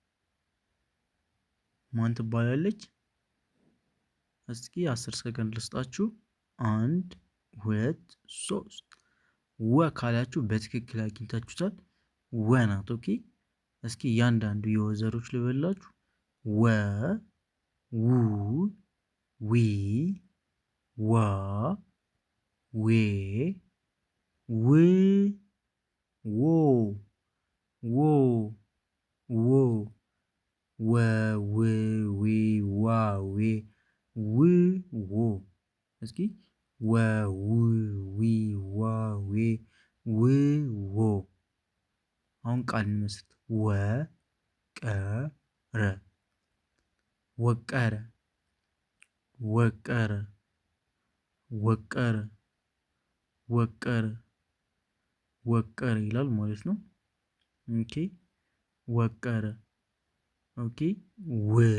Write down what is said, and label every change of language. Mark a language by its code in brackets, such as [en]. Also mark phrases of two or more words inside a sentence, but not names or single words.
[am] ማን ትባላለች? እስኪ 10 ሰከንድ ልስጣችሁ። 1 2 3 ወ ካላችሁ በትክክል አግኝታችሁታል። ወ ናት። ኦኬ እስኪ እያንዳንዱ የወዘሮች ልበላችሁ። ወ ው ዊ ዋ ዌ ው ዎ ዎ ዎ ወ ው ዊ ዋ ዌ ው ዎ። እስኪ ወ ው ዊ ዋ ዌ ው ዎ። አሁን ቃል እንመስርት። ወ ቀ ረ ወቀረ ወቀረ ወቀረ ወቀረ ወቀረ ይላል ማለት ነው። ኦኬ ወቀረ። ኦኬ ው